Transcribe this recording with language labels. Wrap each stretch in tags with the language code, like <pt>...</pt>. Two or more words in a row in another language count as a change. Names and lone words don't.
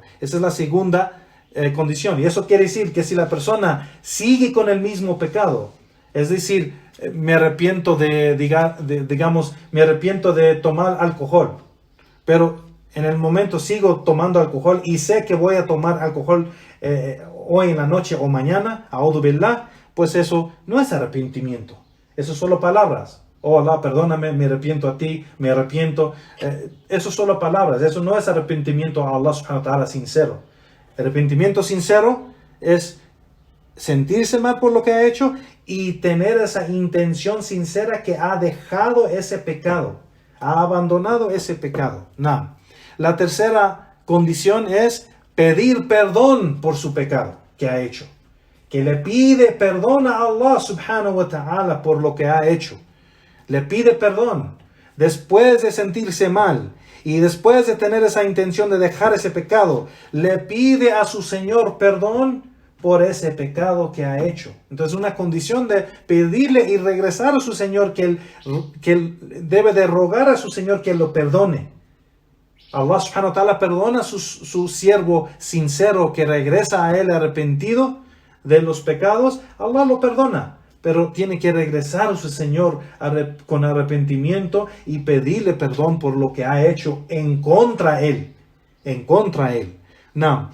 <es>Esa es la segunda condición. Y eso quiere decir que si la persona sigue con el mismo pecado, es decir, me arrepiento me arrepiento de tomar alcohol, pero en el momento sigo tomando alcohol y sé que voy a tomar alcohol hoy en la noche o mañana,</es> <ar>أعوذ بالله,</ar> <es>pues eso no es arrepentimiento. Eso son solo palabras. Oh Allah, perdóname, me arrepiento a ti, me arrepiento. Eso son solo palabras, eso no es arrepentimiento a</es> <ar>الله سبحانه وتعالى</ar> <es>sincero. Arrepentimiento sincero es sentirse mal por lo que ha hecho y tener esa intención sincera que ha dejado ese pecado, ha abandonado ese pecado. No. La tercera condición es pedir perdón por su pecado que ha hecho. Que le pide perdón a</es> <ar>الله سبحانه وتعالى</ar> <es>por lo que ha hecho. Le pide perdón después de sentirse mal y después de tener esa intención de dejar ese pecado, le pide a su Señor perdón por ese pecado que ha hecho. Entonces una condición de pedirle y regresar a su Señor, que él debe de rogar a su Señor que lo perdone.</es> <ar>الله سبحانه وتعالى</ar> <es>perdona a su siervo sincero que regresa a él arrepentido de los pecados. Allah lo perdona. Pero tiene que regresar a su Señor con arrepentimiento y pedirle perdón por lo que ha hecho en contra él. En contra él. No.</es>